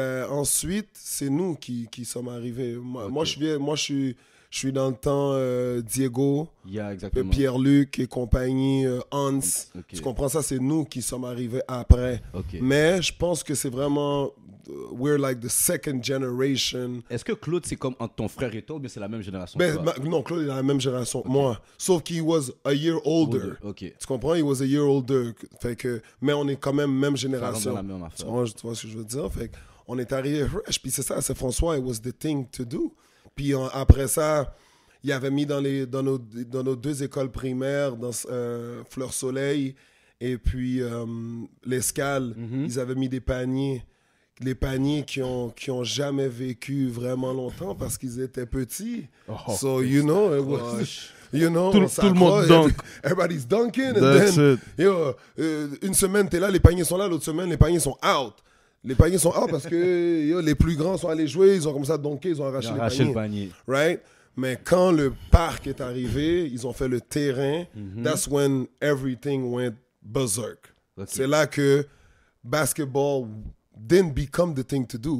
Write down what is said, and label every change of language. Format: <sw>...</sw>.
<fr>ensuite, c'est nous qui sommes arrivés. Moi, je suis dans le temps Diego, Pierre-Luc et compagnie, Hans. Tu comprends ça? C'est nous qui sommes arrivés après. Mais je pense que c'est vraiment...</fr> <en>we're like the second generation.</en> <fr>Est-ce que Claude, c'est comme entre ton frère et toi, ou bien c'est la même génération? Non, Claude est la même génération que moi. Sauf qu'il</fr> <en>was a year older.</en> <fr>Tu comprends?</fr> <en>He was a year older.</en> <fr>Fait que, mais on est quand même génération. La même affaire. Tu vois ce que je veux dire? Fait on est arrivé fresh. Puis c'est ça, c'est François,</fr> <en>it was the thing to do.</en> <fr>Puis après ça, il avait mis dans nos 2 écoles primaires, dans Fleur Soleil et puis l'Escale, ils avaient mis des paniers. Les paniers qui ont jamais vécu vraiment longtemps parce qu'ils étaient petits.</fr> <en>So, you know, You know,</en> <fr>tout le monde dunk.</fr> <en>Everybody's dunking. That's And then,</en> <fr>une semaine, t'es là, les paniers sont là. L'autre semaine, les paniers sont out. Les paniers sont out parce que les plus grands sont allés jouer. Ils ont commencé à dunker. Ils ont arraché les paniers. Right? Mais quand le parc est arrivé, ils ont fait le terrain.</fr> <en>That's when everything went berserk. Okay.</en> <fr>C'est là que</fr> <en>basketball didn't become the thing to do.</en>